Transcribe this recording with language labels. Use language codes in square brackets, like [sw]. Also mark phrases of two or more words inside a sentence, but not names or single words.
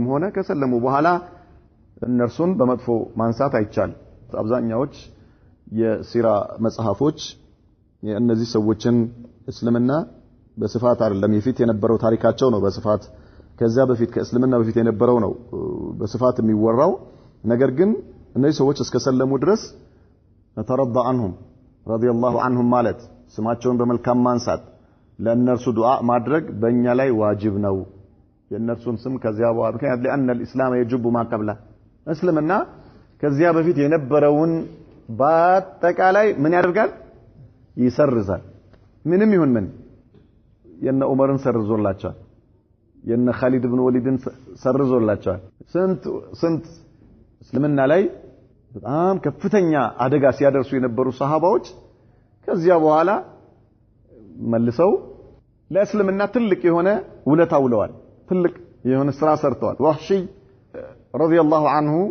[am] ሆነ ከሰለሙ በኋላ እነርሱን በመጥፎ ማንሳት አይቻል አብዛኛዎች የሲራ መጽሐፎች የእነዚህ ሰዎችን እስልምና በስፋት አይደለም የፊት የነበረው ታሪካቸው ነው በስፋት ከዛ በፊት ከእስልምና በፊት የነበረው ነው በስፋት የሚወራው ነገር ግን እነዚህ ሰዎች እስከ ሰለሙ ድረስ ተረዳ [ar] عنهم رضي الله عنهم [am] ማለት ስማቸውን በመልካም ማንሳት ለእነርሱ ዱዓ ማድረግ በእኛ ላይ ዋጅብ ነው የእነርሱን ስም ከዚያ በኋላ ምክንያት [ar] لأن الإسلام يجب ما قبله [am] እስልምና ከዚያ በፊት የነበረውን በአጠቃላይ ምን ያደርጋል ይሰርዛል ምንም ይሁን ምን የነ ዑመርን ሰርዞላቸዋል የነ ኻሊድ ኢብኑ ወሊድን ሰርዞላቸዋል ስንት እስልምና ላይ በጣም ከፍተኛ አደጋ ሲያደርሱ የነበሩ ሰሃባዎች ከዚያ በኋላ መልሰው ለእስልምና ትልቅ የሆነ ውለታ ውለዋል። ትልቅ የሆነ ስራ ሰርተዋል። ወህሺ [ar] رضي الله عنه